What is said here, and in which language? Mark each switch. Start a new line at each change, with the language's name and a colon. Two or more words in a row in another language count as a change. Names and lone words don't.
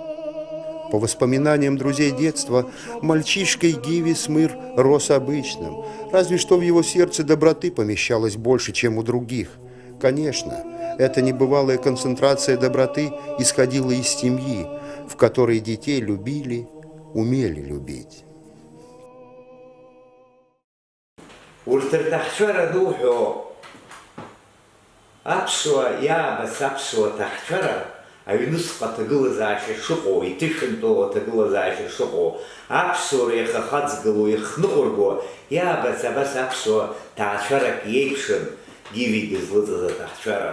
Russian: По воспоминаниям друзей детства, мальчишкой Гиви Смыр рос обычным, разве что в его сердце доброты помещалось больше, чем у других. Конечно, эта небывалая концентрация доброты исходила из семьи, в которой детей любили, умели любить.
Abkhazian: Аҩнусҟа ҭагылазаашьа шыҟоу, иҭышәынтәоу аҭагылазаашьа шыҟоу, аԥсуара иахахаҵгыло, ихныҟәырго, иаабац абас аԥсуа ҭаацәарак иеиԥшын Гиви дызлыҵыз аҭаҳцәара.